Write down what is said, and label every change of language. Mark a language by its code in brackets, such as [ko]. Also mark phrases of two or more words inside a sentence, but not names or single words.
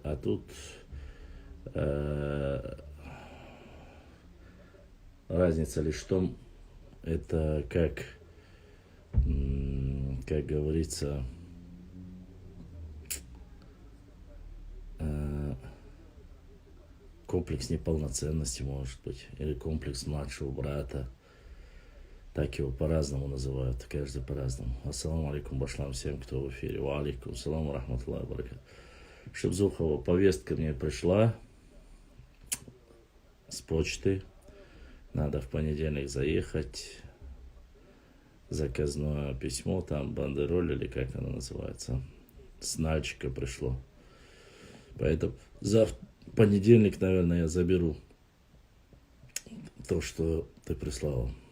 [ru] А тут разница лишь в том, это как говорится, комплекс неполноценности, может быть, или комплекс младшего брата. Так его по-разному называют, каждый по-разному. [ar] السلام عليكم, [ru] башлам всем, кто в эфире. [ar] وعليكم السلام، رحمة الله بركات. [ru] Шибзухова, повестка мне пришла с почты. Надо в понедельник заехать. Заказное письмо, там бандероль или как оно называется. С Нальчика пришло. Поэтому в понедельник, наверное, я заберу то, что ты прислала.